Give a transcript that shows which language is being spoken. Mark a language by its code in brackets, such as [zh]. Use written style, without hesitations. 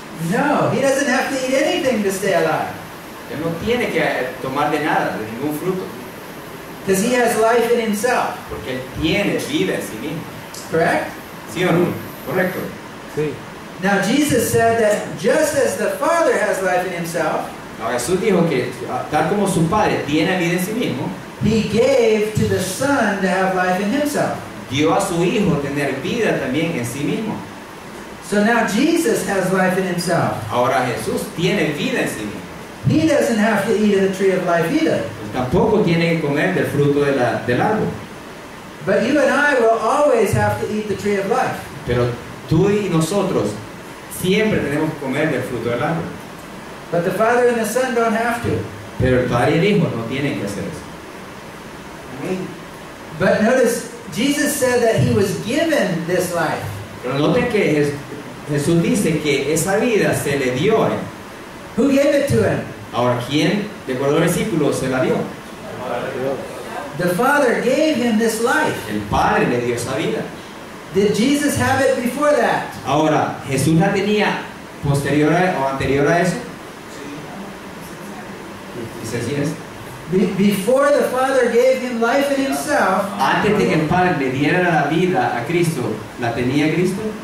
[en] No, he doesn't have to eat anything to stay alive. [es] Él no tiene que tomar de nada, de ningún fruto. [en] Because he has life in himself. [es] Porque Él tiene vida en sí mismo. [en] Correct? [es] ¿Sí o no? Correcto. Sí. [en] Now Jesus said that just as the Father has life in himself, [es] Ahora Jesús dijo que tal como su Padre tiene vida en sí mismo, [en] he gave to the Son to have life in himself. [es] dio a su Hijo tener vida también en sí mismo. [en] So now Jesus has life in himself. [es] Ahora Jesús tiene vida en sí mismo. [en] He doesn't have to eat of the tree of life either. [es] Él tampoco tiene que comer del fruto del árbol. [en] But you and I will always have to eat the tree of life. [es] Pero tú y nosotros siempre tenemos que comer del fruto del árbol. [en] But the Father and the Son don't have to. [es] Pero el Padre y el Hijo no tienen que hacer eso. [en] But notice, Jesus said that he was given this life. [es] Pero noten que Jesús dice que esa vida se le dio a Él. [en] Who gave it to him? [es] Ahora, ¿quién, de acuerdo al versículo, se la dio? [en] The Father gave him this life. [es] El Padre le dio esa vida. [en] Did Jesus have it before that? [es] Ahora, ¿Jesús la tenía posterior o anterior a eso? Dice así es. [en] Before the Father gave him life in himself, [es] Antes de que el Padre le diera la vida a Cristo, ¿la tenía Cristo?